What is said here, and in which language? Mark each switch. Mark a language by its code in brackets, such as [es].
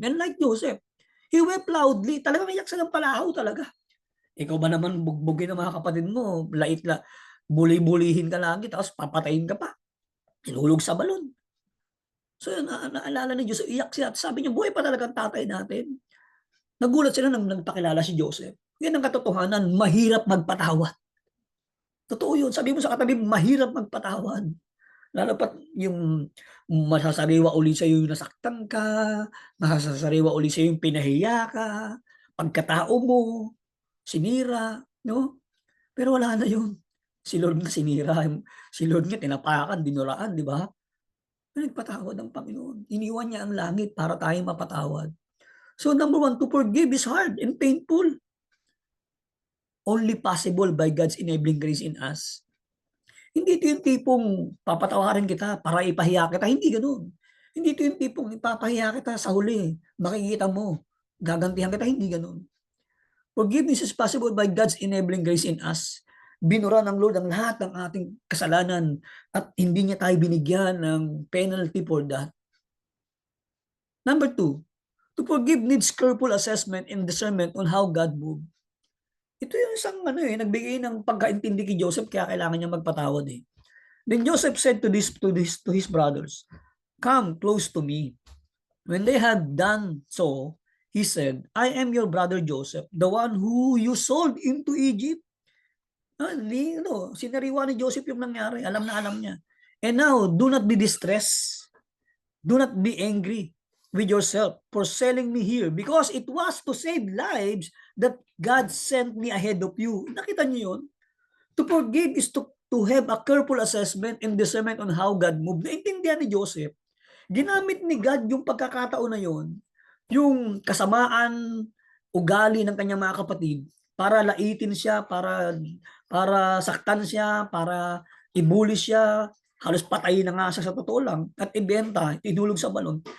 [en] And like Joseph, he wept loudly. [tl] Talagang iyak sa ng palahaw talaga. Ikaw ba naman bugbugin ng mga kapatid mo, buli-bulihin ka lagi, tapos papatayin ka pa. Tinulog sa balon. So yun, naalala ni Joseph, iyak siya. At sabi niya, buhay pa talaga ang tatay natin. Nagulat sila nang nagpakilala si Joseph. Yan ang katotohanan, mahirap magpatawad. Totoo yun. Sabi mo sa katabi, mahirap magpatawad. Lalo pat yung masasariwa uli sa yung nasaktan ka, masasariwa uli sa yung pinahiya ka, pagkatao mo, sinira, no? Pero wala na yun. Si Lord na sinira, si Lord nga tinapakan, dinuraan, di ba? Nagpatawad ang Panginoon. Iniwan niya ang langit para tayo mapatawad. [en] So number one, to forgive is hard and painful. Only possible by God's enabling grace in us. [tl] Hindi ito yung tipong papatawarin kita para ipahiya kita. Hindi ganoon. Hindi ito yung tipong ipapahiya kita sa huli. Makikita mo, gagantihan kita. Hindi ganoon. [en] Forgiveness is possible by God's enabling grace in us. [tl] Binura ng Lord ang lahat ng ating kasalanan at hindi niya tayo binigyan ng [en] penalty for that. Number two, to forgive needs careful assessment and discernment on how God moved. [tl] Ito yung isang nagbigay ng pagkaintindi kay Joseph kaya kailangan niya magpatawad eh. [en] Then Joseph said to his brothers, "Come close to me." When they had done so, he said, "I am your brother Joseph, the one who you sold into Egypt." [tl] Sinariwa ni Joseph yung nangyari. Alam na alam niya. [en] And now, do not be distressed. Do not be angry with yourself for selling me here because it was to save lives that God sent me ahead of you. [tl] Nakita niyo yun? [en] To forgive is to have a careful assessment and discernment on how God moved. [tl] Naintindihan ni Joseph. Ginamit ni God yung pagkakataon na yun, yung kasamaan, ugali ng kanyang mga kapatid, para laitin siya, para saktan siya, para ibuli siya, halos patayin na nga siya sa totoo lang, at ibenta, tinulog sa balon.